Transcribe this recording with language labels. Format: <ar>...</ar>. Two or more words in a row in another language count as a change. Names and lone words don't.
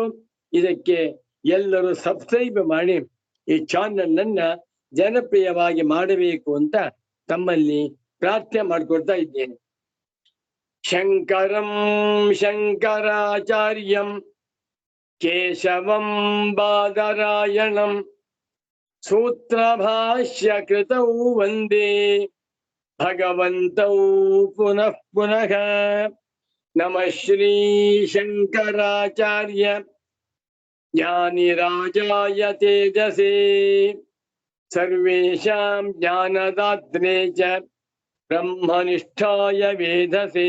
<kn>ಇದಕ್ಕೆ ಎಲ್ಲರೂ ಸಬ್ಸ್ಕ್ರೈಬ್ ಮಾಡಿ ಈ ಚಾನಲ್ ಅನ್ನ ಜನಪ್ರಿಯವಾಗಿ ಮಾಡಬೇಕು ಅಂತ ತಮ್ಮಲ್ಲಿ ಪ್ರಾರ್ಥನೆ ಮಾಡ್ಕೊಳ್ತಾ ಇದ್ದೇನೆ.</kn> <sa>ಶಂಕರಂ ಶಂಕರಾಚಾರ್ಯಂ ಕೇಶವಂ ಬಾದರಾಯಣಂ ಸೂತ್ರಭಾಷ್ಯ ಕೃತೌ ವಂದೇ ಭಗವಂತೌ ಪುನಃ ಪುನಃ. ನಮಃ ಶ್ರೀ ಶಂಕರಾಚಾರ್ಯ ಜ್ಞಾನಿರಾಜಾಯ ತೇಜಸೇ ಸರ್ವೇಷಾಂ ಜ್ಞಾನದಾತ್ರೆ ಚ ಬ್ರಹ್ಮನಿಷ್ಠಾಯ ವೇದಸೇ.</sa>